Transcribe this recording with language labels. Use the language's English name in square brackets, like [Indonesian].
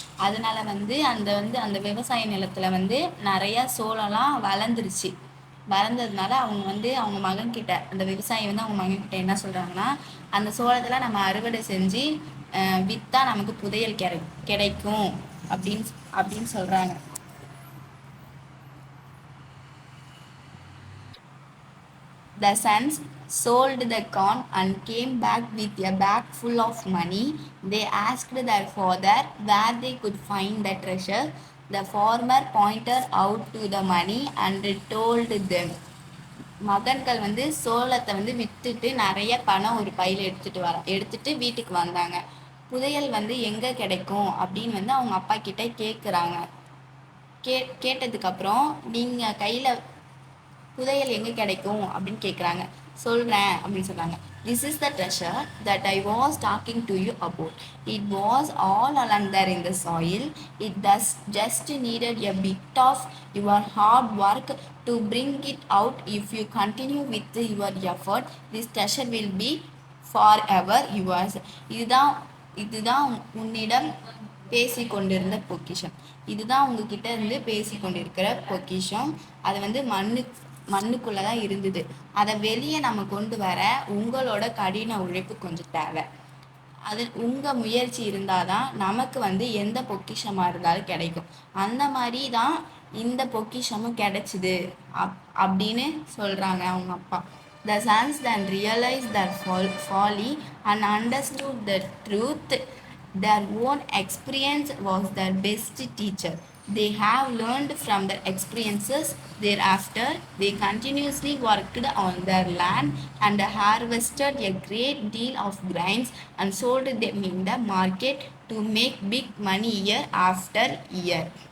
[Tamil] அதனால வந்து அந்த விவசாய நிலத்தில் வந்து நிறையா சோளம்லாம் வளர்ந்ததுனால அவங்க மகன்கிட்ட அந்த விவசாயி வந்து அவங்க மகன்கிட்ட என்ன சொல்கிறாங்கன்னா, அந்த சோளத்தில் நம்ம அறுவடை செஞ்சு விற்றா நமக்கு புதையல் கிடைக்கும் அப்படின்னு சொல்கிறாங்க. [English] The sons sold the corn and came back with a bag full of money. They asked their father where they could find the treasure. The farmer pointed out to the money and told them. [Tamil] மகன்கள் வந்து சோளத்தை வந்து விற்றுட்டு நிறைய பணம் ஒரு பையில் எடுத்துட்டு வீட்டுக்கு வந்தாங்க. புதையல் வந்து எங்கே கிடைக்கும் அப்படின்னு வந்து அவங்க அப்பா கிட்ட கேட்குறாங்க. கேட்டதுக்கப்புறம் நீங்கள் கையில் புதையல் எங்கே கிடைக்கும் அப்படின்னு கேட்குறாங்க. சொல்கிறேன் அப்படின்னு சொல்கிறாங்க. [English] This is the treasure that I was talking to you about. It was all along there in the soil. It just needed a bit of your hard work to bring it out. If you continue with your effort, this treasure will be forever yours. [Tamil] இதுதான் உன்னிடம் பேசி கொண்டிருந்த பொக்கிஷம். இதுதான் உங்ககிட்ட இருந்து பேசி கொண்டிருக்கிற பொக்கிஷம். அது வந்து மண்ணுக்குள்ளே தான் இருந்தது. அதை வெளியே நம்ம கொண்டு வர உங்களோட கடின உழைப்பு கொஞ்சம் தேவை. அது உங்கள் முயற்சி இருந்தால் தான் நமக்கு வந்து எந்த பொக்கிஷமாக இருந்தாலும் கிடைக்கும். அந்த மாதிரி தான் இந்த பொக்கிஷமும் கிடைச்சிது அப்படின்னு சொல்கிறாங்க அவங்க அப்பா. [English] The sons then realized their folly and understood the truth. Their own experience was their best teacher. They have learned from their experiences. Thereafter, they continuously worked on their land and harvested a great deal of grains and sold them in the market to make big money year after year.